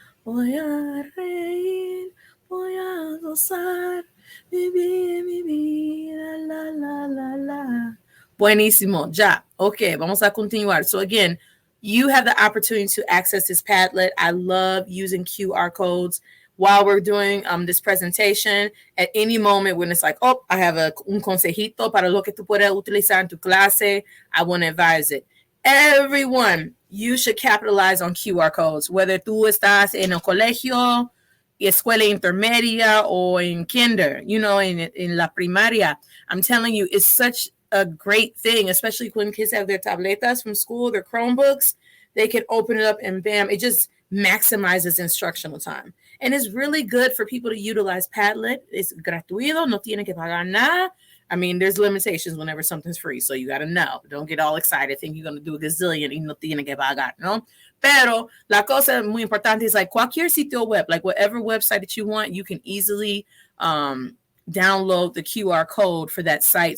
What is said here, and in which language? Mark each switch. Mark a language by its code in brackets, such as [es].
[es] Voy a reír, voy a gozar, vivir mi vida, la, la, la, la. Buenísimo, ya. Okay, vamos a continuar. [en] So again, you have the opportunity to access this Padlet. I love using QR codes while we're doing this presentation. At any moment when it's like, oh, I have [es] un consejito para lo que tú puedes utilizar en tu clase, [en] I want to advise it. Everyone, you should capitalize on QR codes, whether [es] tú estás en el colegio, escuela intermedia, [en] or in kinder, in [es] la primaria. [en] I'm telling you, it's such a great thing, especially when kids have their tabletas from school, their Chromebooks. They can open it up and bam, it just maximizes instructional time. And it's really good for people to utilize Padlet. [es] It's gratuito, no tiene que pagar nada. [en] I mean, there's limitations whenever something's free, so you got to know. Don't get all excited, think you're going to do a gazillion [es] y no tiene que pagar, no? Pero la cosa muy importante [en] is like [es] cualquier sitio web, [en] like whatever website that you want, you can easily download the QR code for that site.